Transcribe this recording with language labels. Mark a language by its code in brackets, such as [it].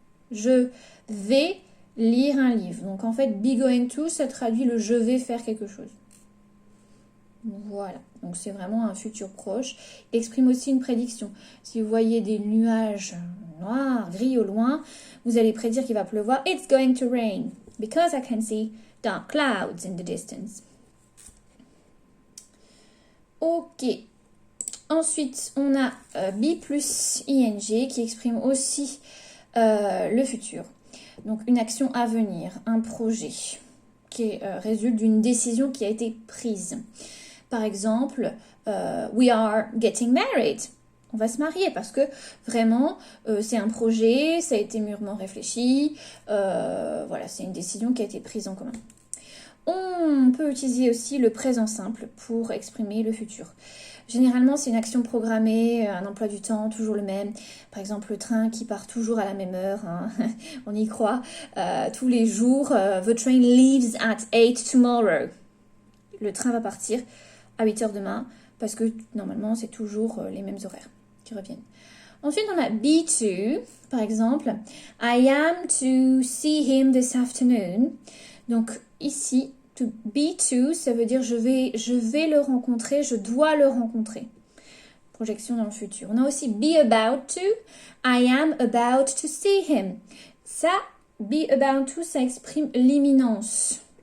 [fr] Je vais lire un livre. Donc, en fait, be going to, ça traduit le je vais faire quelque chose. Voilà. Donc, c'est vraiment un futur proche. Il exprime aussi une prédiction. Si vous voyez des nuages noirs, gris au loin, vous allez prédire qu'il va pleuvoir. [en] It's going to rain because I can see dark clouds in the distance. [fr] Ok. Ensuite, on a be plus ing qui exprime aussi le futur. Donc, une action à venir, un projet qui résulte d'une décision qui a été prise. Par exemple, [en] we are getting married. [fr] On va se marier parce que vraiment, c'est un projet, ça a été mûrement réfléchi. Voilà, c'est une décision qui a été prise en commun. On peut utiliser aussi le présent simple pour exprimer le futur. Généralement, c'est une action programmée, un emploi du temps, toujours le même. Par exemple, le train qui part toujours à la même heure, hein. On y croit. Tous les jours, [en] the train leaves at 8 tomorrow. [fr] Le train va partir à 8 heures demain, parce que normalement, c'est toujours les mêmes horaires qui reviennent. Ensuite, on a be to, par exemple. [en] I am to see him this afternoon. [fr] Donc, ici, to be to, ça veut dire je vais le rencontrer, je dois le rencontrer. Projection dans le futur. On a aussi [en] be about to. I am about to see him. [fr] Ça, be about to, ça exprime l'imminence.